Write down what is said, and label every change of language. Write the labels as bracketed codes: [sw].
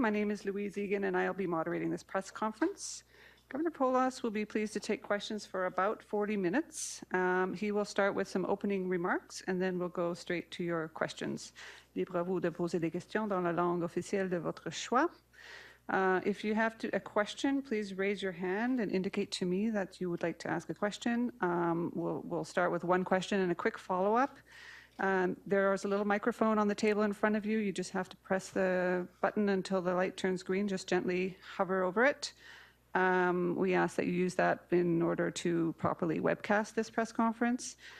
[en] My name is Louise Egan, and I'll be moderating this press conference. Governor Polas will be pleased to take questions for about 40 minutes. He will start with some opening remarks, and then we'll go straight to your questions. [fr] Libre à vous de poser des questions dans la langue officielle de votre choix. [en] If you have a question, please raise your hand and indicate to me that you would like to ask a question. We'll start with one question and a quick follow-up. There's a little microphone on the table in front of you. You just have to press the button until the light turns green. Just gently hover over it. We ask that you use that in order to properly webcast this press conference.